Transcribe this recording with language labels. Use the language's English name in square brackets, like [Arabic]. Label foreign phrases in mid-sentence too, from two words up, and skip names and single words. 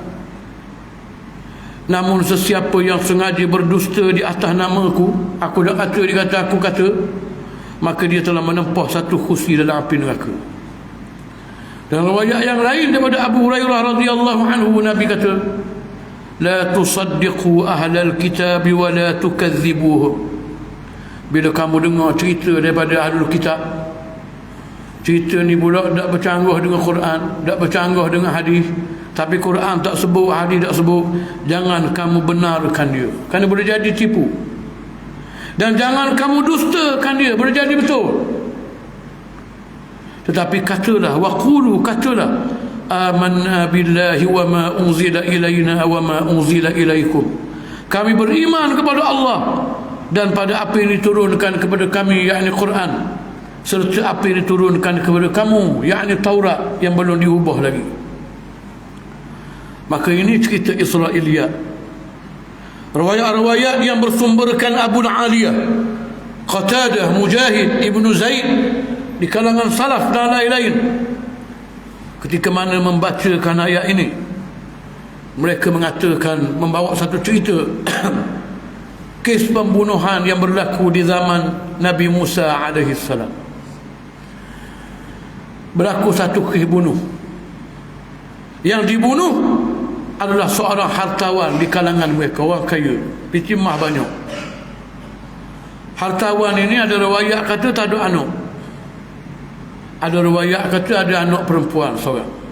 [Malay] Namun sesiapa yang sengaja berdusta di atas namaku, aku dah kata, dia kata aku kata, maka dia telah menempah satu kursi dalam api neraka. Dan riwayat yang lain daripada Abu Hurairah [Arabic] رضي الله عنه, [Malay] Nabi kata, [Arabic] لا تصدقوا أهل الكتاب ولا تكذبوهم. [Malay] Bila kamu dengar cerita daripada [Arabic] أهل الكتاب, [Malay] cerita ni pula tak bercanggah dengan Quran, tak bercanggah dengan hadis, tapi Quran tak sebut, hadis tak sebut, jangan kamu benarkan dia, kerana boleh jadi tipu. Dan jangan kamu dustakan dia, boleh jadi betul. Tetapi katalah, waqulu, katalah, [Arabic] آمنا بالله وما أنزل إلينا وما أنزل إليكم. [Malay] Kami beriman kepada Allah dan pada apa yang diturunkan kepada kami, yakni Quran, serta apa yang diturunkan kepada kamu, yakni Taurat yang belum diubah lagi. Maka ini cerita Israiliyat. Riwayat-riwayat yang bersumberkan Abu Aliyah, Qatadah, Mujahid, Ibnu Zaid di kalangan salaf dan lain-lain, ketika mana membacakan ayat ini, mereka mengatakan, membawa satu cerita kes pembunuhan yang berlaku di zaman Nabi Musa [Arabic] عليه السلام. [Malay] Berlaku satu kes bunuh. Yang dibunuh adalah seorang hartawan di kalangan mereka, orang kaya, picimah banyak. Hartawan ini ada riwayat kata tak ada anak, ada riwayat kata ada anak perempuan seorang.